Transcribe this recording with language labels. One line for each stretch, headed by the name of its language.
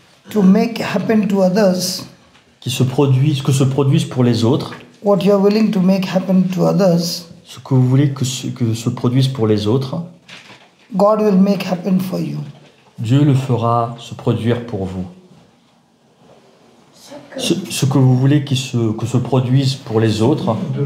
English: to make happen to others,
French: que se produise pour les autres,
English: what you are willing to make happen to others,
French: ce que vous voulez que se produise pour les autres,
English: God will make happen for you.
French: Dieu le fera se produire pour vous. Ce que vous voulez que se produise pour les autres,